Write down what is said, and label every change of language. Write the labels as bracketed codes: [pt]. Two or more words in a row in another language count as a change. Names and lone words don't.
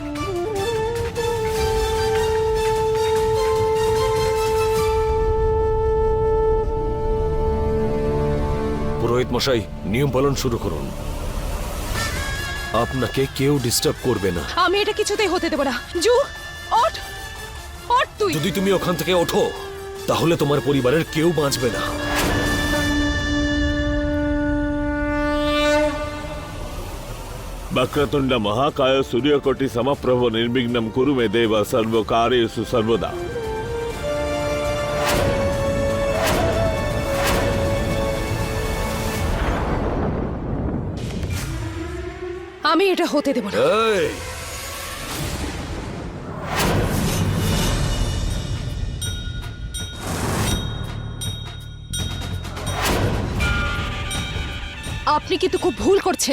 [bn] পুরোহিত মশাই, নিয়ম পালন শুরু করুন। আপনাকে কেউ ডিস্টার্ব করবে না। আমি এটা কিছুতেই হতে দেব না। জু, ওঠ, ওঠ তুই। যদি তুমি ওখান থেকে ওঠো, তাহলে তোমার পরিবারের কেউ বাঁচবে না। [sa] वक्रतुंड महाकाय सूर्यकोटि समप्रभ निर्विघ्नं कुरु मे देव सर्वकार्येषु सर्वदा। [bn] আমি এটা হতে দেব না। এই, আপনি কিন্তু খুব ভুল করছেন।